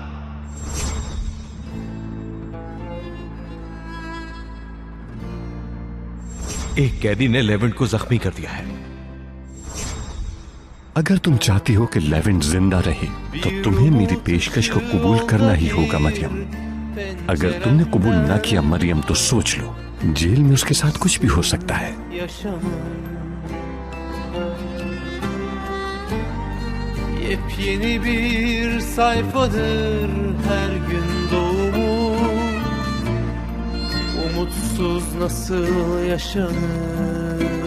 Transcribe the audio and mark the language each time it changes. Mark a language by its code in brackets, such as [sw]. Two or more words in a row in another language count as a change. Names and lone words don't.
[hi] एक कैदी ने लेवेंट को जख्मी कर दिया है। अगर तुम चाहती हो कि लेवेंट जिंदा रहे तो तुम्हें मेरी पेशकश को कबूल करना ही होगा मरियम। अगर तुमने कबूल ना किया मरियम तो सोच लो, जेल में उसके साथ कुछ भी हो सकता है। [tr] Yepyeni bir sayfadır her gün doğumu. Umutsuz nasıl yaşanır?